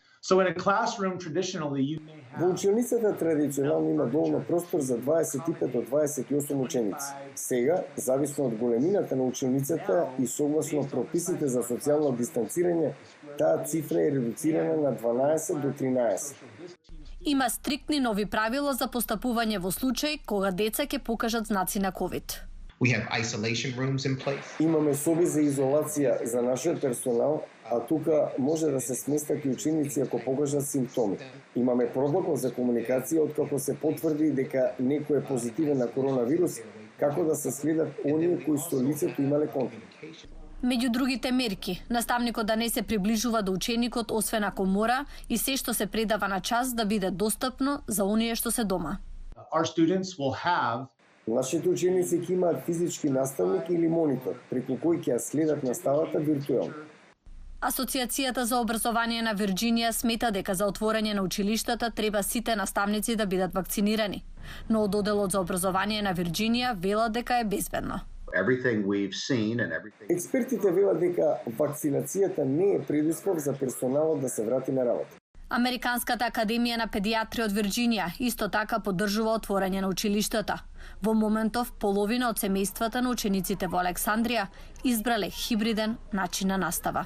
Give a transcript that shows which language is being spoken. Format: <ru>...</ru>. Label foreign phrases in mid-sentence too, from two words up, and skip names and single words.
<mk>Во училницата традиционално има доволно простор за 25 до 28 ученици. Сега, зависно од големината на училницата и согласно прописите за социјално дистанцирање, таа цифра е редуцирана на 12 до 13. Има стриктни нови правила за постапување во случај кога деца ќе покажат знаци на COVID.</mk> <en>We have isolation rooms in place.</en> <mk>Имаме соби за изолација за нашиот персонал, а тука може да се сместат и ученици ако покажат симптоми. Имаме протокол за комуникација откако се потврди дека некој е позитивен на коронавирус, како да се следат оние кои со лицето имале контакт. Меѓу другите мерки, наставникот да не се приближува до ученикот освен ако мора и се што се предава на час да биде достапно за оние што се дома.</mk> <en>Our students will have</en> <mk>Нашите ученици ќе имаат физички наставник или монитор, преку кој ќе ја следат наставата виртуелно. Асоциацијата за образование на Вирџинија смета дека за отворање на училиштата треба сите наставници да бидат вакцинирани, но од Оделот за образование на Вирџинија велат дека е безбедно.</mk> <en>Everything we've seen and everything.</en> <mk>Експертите велат дека вакцинацијата не е предуслов за персоналот да се врати на работа. Американската академија на педиатрија од Вирџинија исто така поддржува отворање на училиштата. Во моментов половина од семејствата на учениците во Александрија избрале хибриден начин на настава.</mk>